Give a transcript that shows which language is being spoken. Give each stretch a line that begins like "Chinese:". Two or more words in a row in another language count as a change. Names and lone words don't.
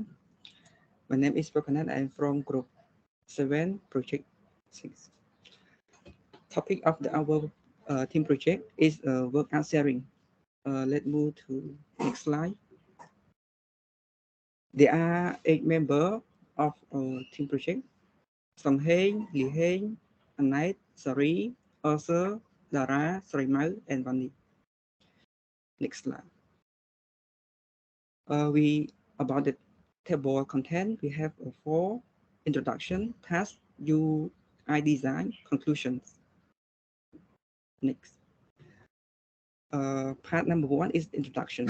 English: My name is Backend. I'm from Group 7, Project 6. Topic of our team project is work and sharing. Let's move to next slide. There are 8 members of our team project. Song Heng, Li Heng, Anait, Sari, Arthur, Lara, Srimau, and Vani. Next slide. About the table content, we have 4 introduction, task, UI design, conclusions. Next. Part number 1 is introduction.